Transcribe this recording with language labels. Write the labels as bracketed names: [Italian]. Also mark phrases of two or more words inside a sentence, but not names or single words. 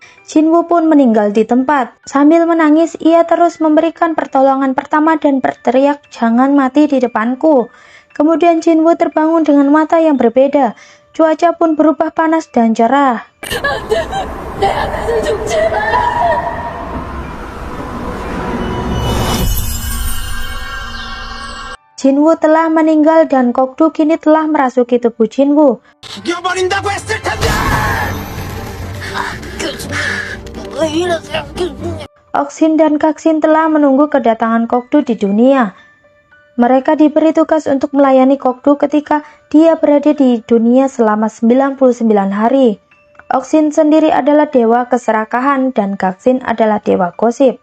[Indonesian] Jinwoo pun meninggal di tempat. Sambil menangis, ia terus memberikan pertolongan pertama dan berteriak, "Jangan mati di depanku." Kemudian Jinwoo terbangun dengan mata yang berbeda. Cuaca pun berubah panas dan cerah. [Korean] 내 앞에서 죽지 마! [Indonesian] Jinwoo telah meninggal dan Kokdu kini telah merasuki tubuh Jinwoo. [Korean] 죽여버린다고 했을 텐데! 왜 이러세요? [Indonesian] Oksin dan Kaksin telah menunggu kedatangan Kokdu di dunia. Mereka diberi tugas untuk melayani Kokdu ketika dia berada di dunia selama 99 hari. Oksin sendiri adalah dewa keserakahan dan Kaksin adalah dewa gosip.